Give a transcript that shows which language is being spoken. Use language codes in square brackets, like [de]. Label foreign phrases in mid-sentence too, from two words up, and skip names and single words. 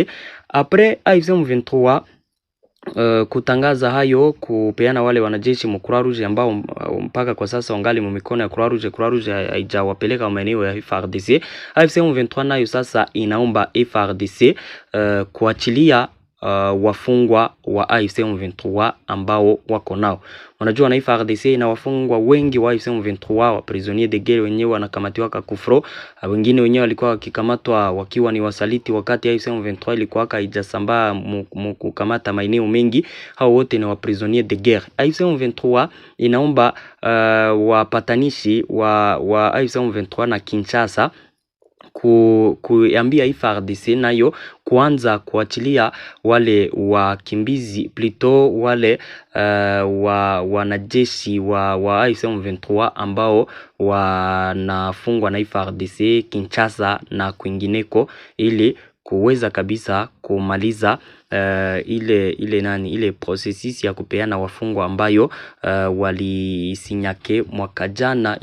[sw] Après AFC M23 kutangaza hayo, kupeana wale wanajeshi mu Croix Rouge ambao mpaka kwa sasa wangali mu mikono ya Croix Rouge. Croix Rouge haijawapeleka maeneo ya FARDC. AFC M23 nayo sasa inaomba FARDC kuachilia wafungwa wa AFC M23 ambao wako nao. Unajua na FARDC na wafungwa wengi wa AFC M23 wa [fr] prisonnier de guerre [sw] wenyewe wanakamatiwa Kufro. Wengine wenyewe walikuwa wakikamatwa wakiwa ni wasaliti wakati AFC M23 ilikuwa haijasambaa kukamata maeneo mengi. Hao wote ni wa [fr] prisonnier de guerre. [sw] AFC M23 inaomba wapatanishi wa AFC M23 na Kinshasa kuambia FARDC nayo kuanza kuachilia wale wakimbizi plutôt wale wanajeshi wa AFC M23 ambao wanafungwa na FARDC Kinshasa na kwingineko, ili kuweza kabisa kumaliza ile processus ya kupeana wafungwa ambayo walisinyake mwaka jana.